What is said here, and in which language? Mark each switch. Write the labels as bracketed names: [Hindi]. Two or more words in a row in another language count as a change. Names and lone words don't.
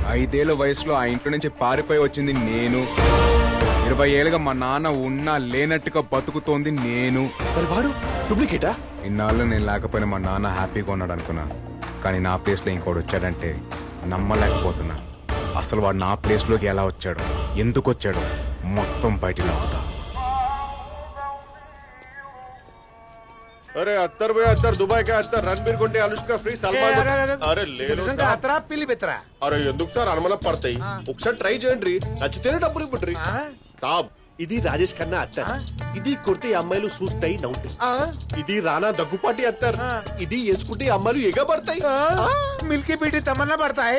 [Telugu] 5 ఏళ్ల వయసులో ఆ ఇంట్లో నుంచి పారిపోయి వచ్చింది నేను. 20 ఏళ్ళుగా మా నాన్న ఉన్నా లేనట్టుగా బతుకుతోంది నేను. మరి వాడు డూప్లికేటా? ఇన్నాళ్ళు నేను లేకపోయినా మా నాన్న హ్యాపీగా ఉన్నాడు అనుకున్నా. కానీ నా ప్లేస్లో ఇంకోటి వచ్చాడంటే నమ్మలేకపోతున్నా. అసలు వాడు నా ప్లేస్లోకి ఎలా వచ్చాడు, ఎందుకు వచ్చాడు, మొత్తం బయటికి అవుతా. [Hindi] अरे 70 भैया 70 दुबई का 70 रणबीर गुंडे अनुष्का फ्री सलमान अरे ले लो [Telugu] అత్తరా పిల్లి బెత్తరా అరే ఎందుకు సార్ అనుమానం పడతాయి ఒకసారి ట్రై చేయండి నచ్చితేనే డబ్బులు ఇవ్వండి సాబ్ ఇది రాజేష్ ఖన్నా అత్తర్ ఇది కుర్తే అమ్మాయిలు చూస్తాయి నవ్వుతాయి ఇది రానా దగ్గుపాటి అత్తర్ ఇది వేసుకుంటే అమ్మాయిలు ఎగబడతాయి [English] milky beauty [Telugu] తమన్నా పడతాయి